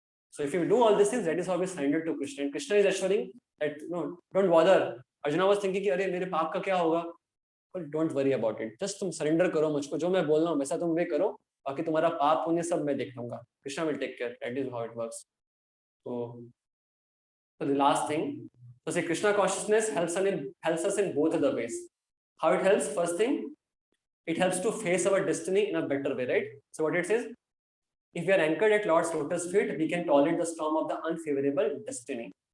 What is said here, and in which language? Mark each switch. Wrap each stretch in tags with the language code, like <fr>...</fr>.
<en>So if you do all these things, that is how we surrender to Krishna. And Krishna is assuring that no, don't bother. Arjuna was thinking</en> <hi>कि अरे मेरे पाप का क्या होगा?</hi> <en>But don't worry about it.</en> <hi>Just तुम surrender करो मुझको, जो मैं बोल रहा हूँ वैसा तुम वे करो, बाकी तुम्हारा पाप पुण्य सब मैं देख लूंगा.</hi> <en>Krishna will take care. That is how it works. So the last thing, so say Krishna consciousness helps us in both of the ways. How it helps? First thing, it helps to face our destiny in a better way, right? So what it says, if we are anchored at Lord's lotus feet, we can tolerate the storm of the unfavorable destiny.</en>